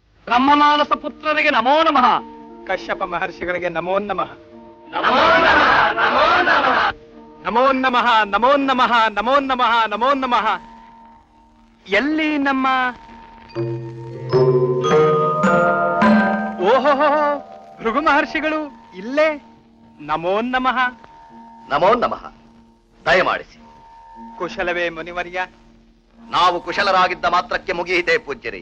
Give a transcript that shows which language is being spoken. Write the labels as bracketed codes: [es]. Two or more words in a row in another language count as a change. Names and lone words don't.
[kn] ಬ್ರಹ್ಮಮಾನಸ ಪುತ್ರರಿಗೆ [sa] ನಮೋ ನಮಃ. [kn] ಕಶ್ಯಪ ಮಹರ್ಷಿಗಳಿಗೆ [sa] ನಮೋ ನಮಃ. ನಮೋ ನಮಃ, ನಮೋ ನಮಃ. ನಮೋ ನಮಃ, ನಮೋ ನಮಃ, ನಮೋ ನಮಃ, ನಮೋ ನಮಃ. [kn] ಎಲ್ಲಿ ನಮ್ಮ ಓಹೋ ಭೃಗು ಮಹರ್ಷಿಗಳು ಇಲ್ಲೇ. [sa] ನಮೋ ನಮಃ. ನಮೋ ನಮಃ. ದಯಮಾಡಿಸಿ. [kn] ಕುಶಲವೇ ಮುನಿವರ್ಯ? ನಾವು ಕುಶಲರಾಗಿದ್ದ ಮಾತ್ರಕ್ಕೆ ಮುಗಿಯಿತೆ ಪೂಜ್ಯರೇ.